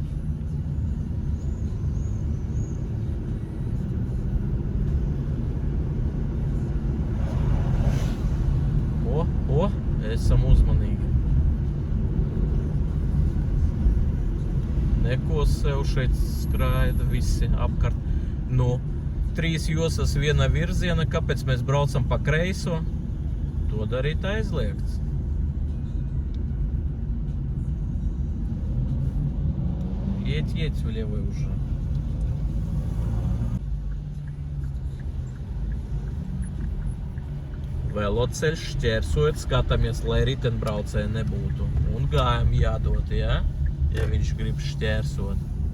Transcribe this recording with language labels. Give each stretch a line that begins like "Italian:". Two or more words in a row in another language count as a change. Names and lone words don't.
Latvian: Esam uzmanīgi. Neko sev šeit skraida visi apkārt. Nu, 3 josas viena virziena, kāpēc mēs braucam pa kreiso? To darīt aizliegts.
Russian: Едь влево уже.
Latvian: Veloceļš šķērsojot, skatāmies, lai ritenbraucēji nebūtu. Un gājam jādot, ja? Ja viņš grib šķērsot.